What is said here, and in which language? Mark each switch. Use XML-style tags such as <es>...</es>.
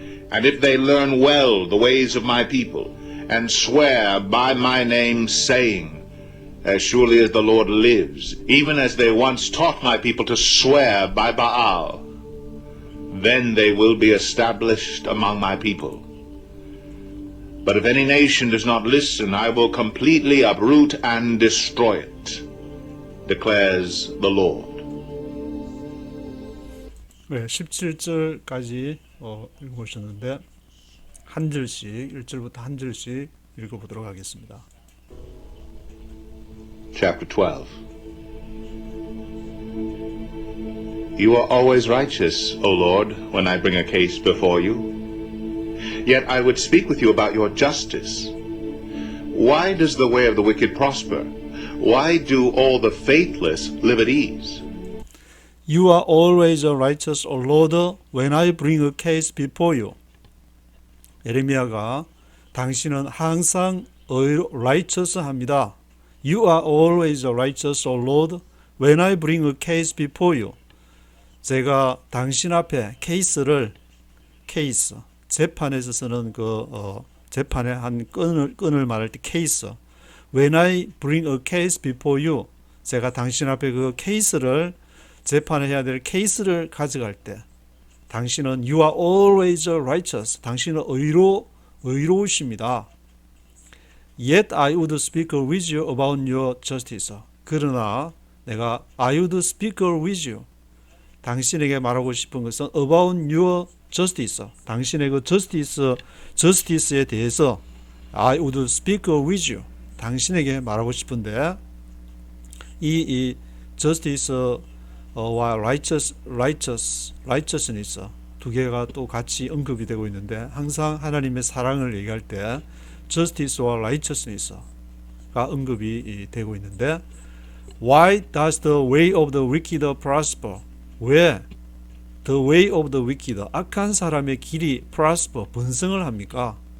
<en>And if they learn well the ways of my people, and swear by my name, saying, as surely as the Lord lives, even as they once taught my people to swear by Baal, then they will be established among my people. But if any nation does not listen, I will completely uproot and destroy it, declares the Lord.</en> <ko>네, 17절까지 읽어보셨는데 한 절씩 1절부터 한 절씩 읽어보도록 하겠습니다.</ko> <en>Chapter 12. You are always righteous, O Lord, when I bring a case before you. Yet I would speak with you about your justice. Why does the way of the wicked prosper? Why do all the faithless live at ease? You are always righteous, O Lord, when I bring a case before you.</en> <ko>예레미야가 당신은 항상 righteous합니다.</ko> <en>You are always righteous, O Lord, when I bring a case before you.</en> <ko>제가 당신 앞에 케이스, 재판에서 쓰는 재판의 한 건을 말할 때 케이스.</ko> <en>When I bring a case before you,</en> <ko>제가 당신 앞에 그 케이스를 재판을 해야 될 케이스를 가져갈 때, 당신은</ko> <en>you are always righteous.</en> <ko>당신은 의로우십니다.</ko> <en>Yet I would speak with you about your justice.</en> <ko>그러나 내가</ko> <en>I would speak with you.</en> <ko>당신에게 말하고 싶은 것은</ko> <en>about your justice.</en> <ko>당신의 그 justice에 대해서</ko> <en>I would speak with you.</en> <ko>당신에게 말하고 싶은데 이 justice와 righteousness 두 개가 또 같이 언급이 되고 있는데 항상 하나님의 사랑을 얘기할 때 justice와 righteousness가 언급이 되고 있는데</ko> <en>Why does the way of the wicked prosper?</en> <ko>왜</ko> <en>the way of the wicked,</en> <ko>악한 사람의 길이 prosper, 번성을 합니까?</ko>